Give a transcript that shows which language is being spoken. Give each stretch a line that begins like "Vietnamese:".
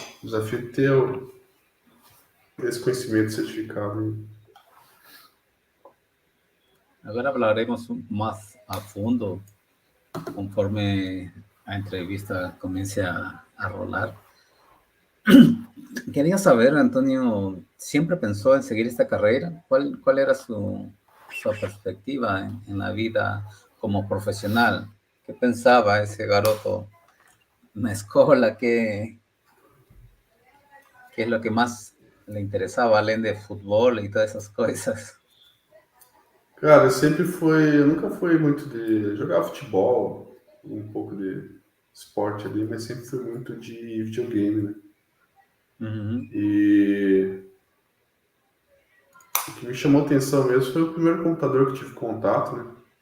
Portuguese: O desafio de ter esse conhecimento certificado. Né? agora falaremos mais a fundo, conforme a entrevista comece a rolar.
Spanish: Quería saber, Antonio, ¿siempre pensó en seguir esta carrera? ¿Cuál era su perspectiva en la vida como profesional? ¿Qué pensaba ese
Portuguese: garoto
Spanish: en la escuela? ¿Qué es lo que más le interesaba,
Portuguese: além de
Spanish: fútbol y todas esas cosas?
Portuguese: Cara, eu nunca fui muito de jogar futebol, um pouco de esporte ali, mas sempre fui muito de videogame, né? E o que me chamou a atenção mesmo foi o primeiro computador que tive contato, né?